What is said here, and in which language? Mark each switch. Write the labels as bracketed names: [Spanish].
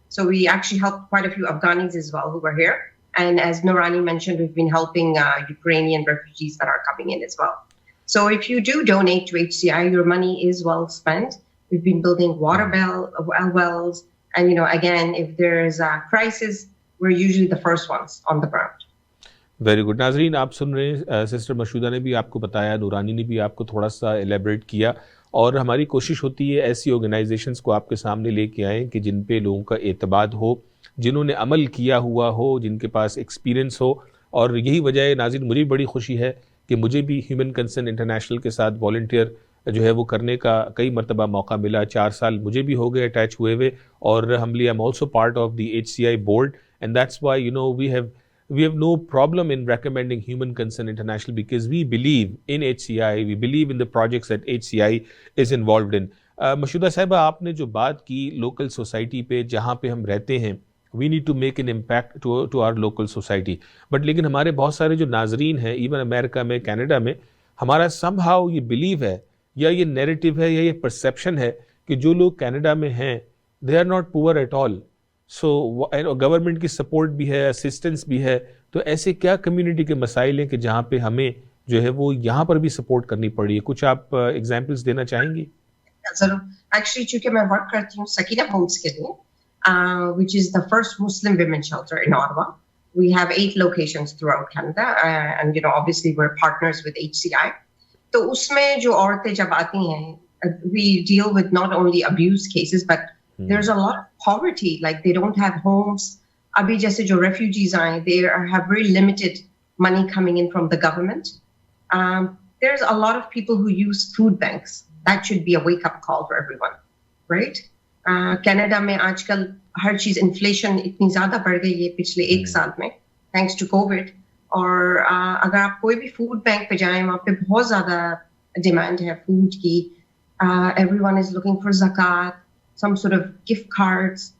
[English] So we actually helped quite a few Afghanis as well who were here. And as Noorani mentioned, we've been helping Ukrainian refugees that are coming in as well. So if you do donate to HCI, your money is well spent. We've been building water wells. And, again, if there's a crisis, we're usually the first ones on the ground. Very good. [Urdu] ناظرین, آپ سن رہے ہیں, sister مشودہ نے بھی آپ کو بتایا, نورانی نے بھی آپ کو تھوڑا سا ایلیبریٹ کیا, اور ہماری کوشش ہوتی ہے ایسی آرگنائزیشنز کو آپ کے سامنے لے کے آئیں کہ جن پہ لوگوں کا اعتماد ہو, جنہوں نے عمل کیا ہوا ہو, جن کے پاس ایکسپیرینس ہو. اور یہی وجہ ہے ناظرین, مجھے بڑی خوشی ہے کہ مجھے بھی ہیومن کنسرن انٹرنیشنل کے ساتھ والنٹیئر جو ہے وہ کرنے کا کئی مرتبہ موقع ملا. 4 سال مجھے بھی ہو گئے اٹیچ ہوئے ہوئے, [English] اور ہملی am also part of the HCI board, and that's why we have no problem in recommending Human Concern International, because we believe in HCI, we believe in the projects that HCI is involved in. [Urdu] مشودہ صاحبہ, آپ نے جو بات کی local society پہ جہاں پہ ہم رہتے ہیں, [English] we need to make an impact to our local society. [Urdu] But لیکن ہمارے بہت سارے جو ناظرین ہیں, ایون امریکہ میں, کینیڈا میں, ہمارا [English] somehow [Urdu] یہ بلیو ہے یا یہ نیریٹو ہے یا یہ پرسیپشن ہے کہ جو لوگ کینیڈا میں ہیں [English] they are not poor at all. [Urdu] So government کی سپورٹ بھی ہے, اسسٹنس بھی ہے, تو ایسے کیا کمیونٹی کے مسائل ہیں کہ جہاں پہ ہمیں جو ہے وہ یہاں پر بھی سپورٹ کرنی پڑی ہے؟ کچھ آپ ایگزامپلس دینا چاہیں گی؟ ضرور. ایکچولی چونکہ میں ورک کرتی ہوں سکینہ ہومس کے لیے, [English] which is the first Muslim women shelter in Ottawa. We have 8 locations throughout Canada, and obviously we're partners with HCI. [Urdu] تو اس میں جو عورتیں جب آتی ہیں, [English] we deal with not only abuse cases, but there's a lot of poverty, like they don't have homes. [Urdu] Abhi jaise jo [English] refugees aaye, they have very limited money coming in from the government. there's a lot of people who use food banks. That should be a wake-up call for everyone, right? [Urdu] Canada میں آج کل ہر چیز inflation اتنی زیادہ بڑھ گئی ہے پچھلے 1 سال میں تھینکس ٹو کووڈ. اور اگر آپ کوئی بھی فوڈ بینک پہ جائیں وہاں پہ بہت زیادہ ڈیمانڈ ہے فوڈ کی. [English] Everyone is looking for زکات, some sort of gift cards.